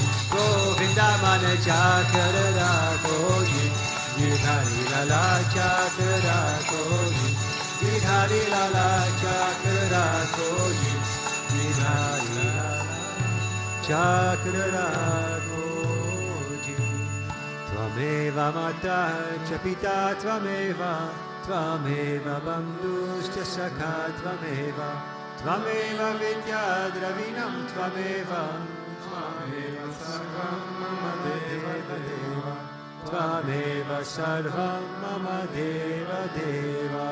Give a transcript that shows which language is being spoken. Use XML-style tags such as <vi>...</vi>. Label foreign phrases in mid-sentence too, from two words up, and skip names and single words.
<hi>गोविंदा मन चाकर राखो जी गिरधारी लाला चाकर राखो जी गिरधारी लाला चाकर राखो जी गिरधारी लाला चाकर राखो जी</hi> <sa>त्वमेव माता च पिता त्वमेव त्वमेव बन्धुश्च सखा त्वमेव त्वमेव विद्या द्रविणं त्वमेव त्वमेव सर्वं मम देव देव त्वमेव सर्वं मम देव देव</sa>